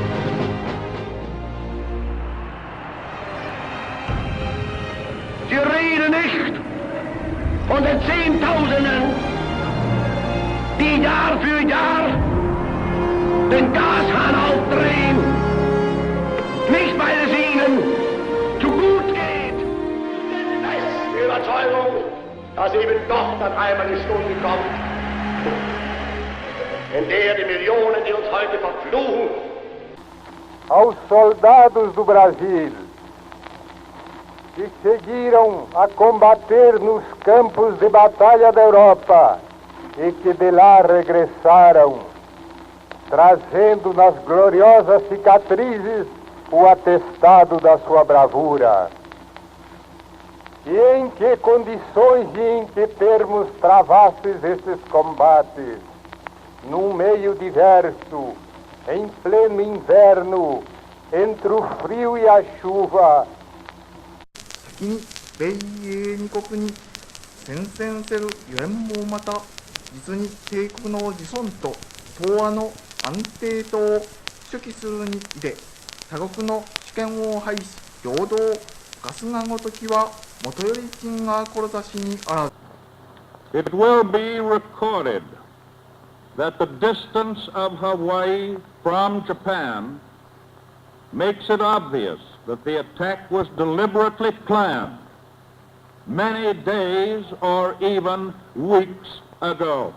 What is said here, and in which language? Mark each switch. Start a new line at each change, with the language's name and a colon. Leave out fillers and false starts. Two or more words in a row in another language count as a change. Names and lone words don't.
German: Sie reden nicht von den Zehntausenden, die Jahr für Jahr den Gashahn aufdrehen, nicht weil es ihnen zu gut geht. Da ist die Überzeugung, dass eben doch dann einmal die Stunde kommt, in der die Millionen, die uns heute verfluchen,
Portuguese: Aos soldados do Brasil, que seguiram a combater nos campos de batalha da Europa e que de lá regressaram, trazendo nas gloriosas cicatrizes o atestado da sua bravura. E em que condições e em que termos travastes esses combates? no meio diverso, em pleno inverno, entre o frio e a chuva.
Japanese: 先に米英二国に宣戦せるゆえんもまた、実に帝国の自尊と東亜の安定とを主揮するにいで、他国の主権を廃し、平等、ガスがごときは、もとより金が志にあらず。
English: It will be recorded that the distance of Hawaii from Japan makes it obvious that the attack was deliberately planned many days or even weeks ago.